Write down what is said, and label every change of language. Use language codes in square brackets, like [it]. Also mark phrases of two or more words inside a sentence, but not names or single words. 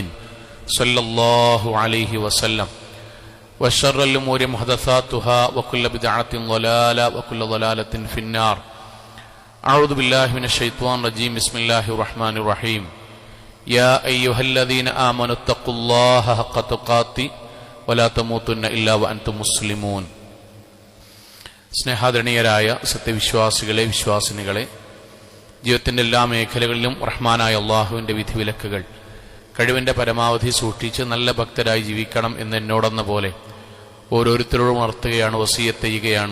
[ar] صلى الله عليه وسلم وشر الأمور محدثاتها وكل بدعة ضلالة وكل ضلالة في النار أعوذ بالله من الشيطان الرجيم بسم الله الرحمن الرحيم يا أيها الذين آمنوا اتقوا الله حق تقاته ولا تموتن إلا وأنتم مسلمون [ml] സ്നേഹാദരണീയരായ സത്യവിശ്വാസികളെ വിശ്വാസിനികളെ, ജീവിതത്തിൻ്റെ എല്ലാ മേഖലകളിലും റഹ്മാനായ അള്ളാഹുവിൻ്റെ വിധിവിലക്കുകൾ കഴിവിൻ്റെ പരമാവധി സൂക്ഷിച്ച് നല്ല ഭക്തരായി ജീവിക്കണം എന്ന് എന്നോടെന്ന പോലെ ഓരോരുത്തരോടും ഉണർത്തുകയാണ്, വസിയത്ത് ചെയ്യുകയാണ്.